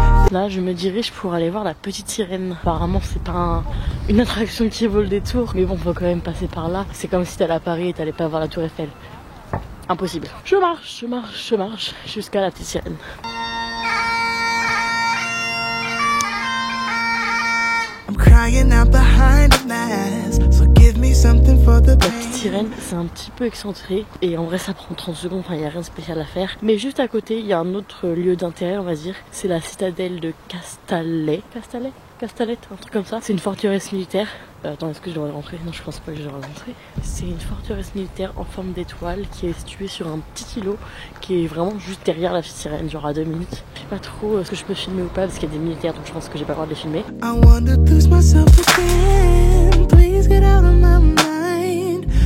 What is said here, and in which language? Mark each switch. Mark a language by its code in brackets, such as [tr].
[fr] Là, je me dirige pour aller voir la petite sirène. Apparemment, c'est pas une attraction qui vaut le détour. Mais bon, faut quand même passer par là. C'est comme si t'allais à Paris et t'allais pas voir la Tour Eiffel. Impossible. Je marche jusqu'à la petite sirène. [en] crying out behind a mask. So give me something for the [fr] La [en] pain. [fr] petite sirène, c'est un petit peu excentré et en vrai ça prend 30 secondes, enfin il n'y a rien de spécial à faire. Mais juste à côté, il y a un autre lieu d'intérêt, on va dire, c'est la citadelle de Castalet, un truc comme ça. C'est une forteresse militaire. Attends, est-ce que je dois rentrer? Non, je pense pas que je dois rentrer. C'est une forteresse militaire en forme d'étoile qui est située sur un petit îlot qui est vraiment juste derrière la petite sirène, genre à 2 minutes. Je sais pas trop ce que je peux filmer ou pas parce qu'il y a des militaires, donc je pense que j'ai pas le droit de les filmer. [en] I wanna lose myself again. Please get out of my mind.